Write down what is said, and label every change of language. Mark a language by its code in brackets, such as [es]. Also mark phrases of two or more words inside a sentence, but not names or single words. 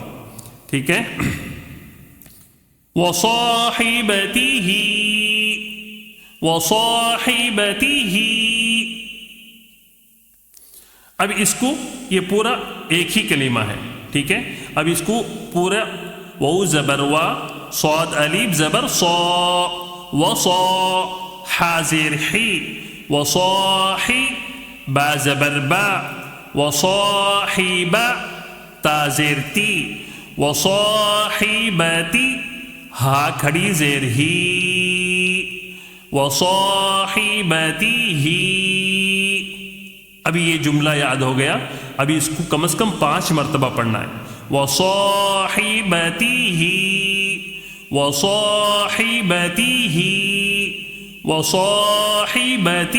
[ur] ٹھیک ہے. وصاحبتہ، وصاحبتہ. اب اس کو یہ پورا ایک ہی کلمہ ہے. ٹھیک ہے، اب اس کو پورا واو زبر وا، صاد الف زبر صا، وصا، حا زیر حی، وصاحی، با زبر با، وصاحب، تا زیر تی، وصاحبتی، ہا کھڑی زیر ہی، وصاحبتی ہی. ابھی یہ جملہ یاد ہو گیا. ابھی اس کو کم از کم 5 مرتبہ پڑھنا ہے. وصاحبتہ، وصاحبتہ، وصاحبتہ.